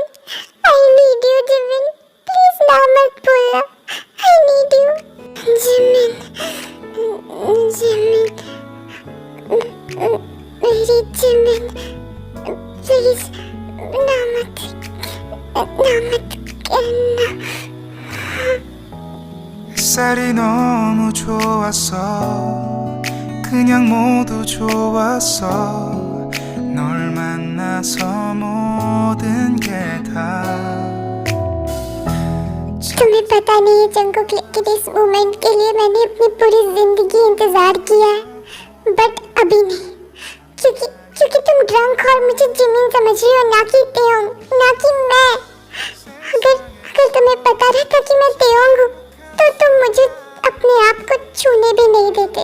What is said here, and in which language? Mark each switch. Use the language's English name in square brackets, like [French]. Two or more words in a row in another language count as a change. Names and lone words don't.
[English] I need you [Hindi] जिमिन, प्लीज ना मत बोलना। [English] I need you [Hindi] जिमिन, मेरी जिमिन, प्लीज ना मत कहना। [Korean] 햇살이 너무 좋았어 그냥 모두 좋았어 널 만나서 모든 게 다 [Hindi] तुम्हें पता नहीं है जंगकुक, लेकिन इस मोमेंट के लिए मैंने अपनी पूरी जिंदगी इंतजार किया है, बट अभी नहीं, क्योंकि तुम ड्रंक और मुझे जिमिन समझ रही हो, ना कि टेयोंग, ना कि मैं। अगर तुम्हें पता रहता कि मैं टेयोंग हूँ तो तुम मुझे अपने आप को छूने भी नहीं देते।